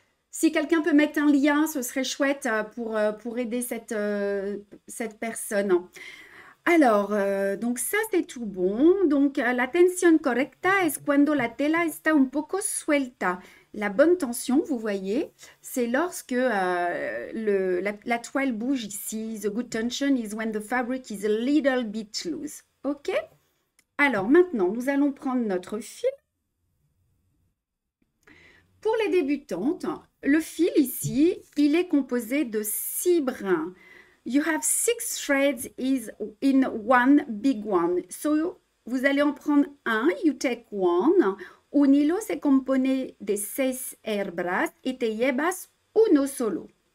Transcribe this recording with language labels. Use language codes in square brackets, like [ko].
[fr] Si quelqu'un peut mettre un lien, ce serait chouette pour aider cette personne. Alors, donc ça c'est tout bon. Donc [es] la tensión correcta es cuando la tela está un poco suelta. [fr] La bonne tension, vous voyez, c'est lorsque la toile bouge ici. [en] The good tension is when the fabric is a little bit loose. OK? [fr] Alors maintenant, nous allons prendre notre fil. Pour les débutantes, le fil ici, il est composé de 6 brins. [en] You have 6 threads in one big one. So, [fr] vous allez en prendre un, [en] you take one. [es] Un hilo se compone de 6 hebras y te llevas uno solo.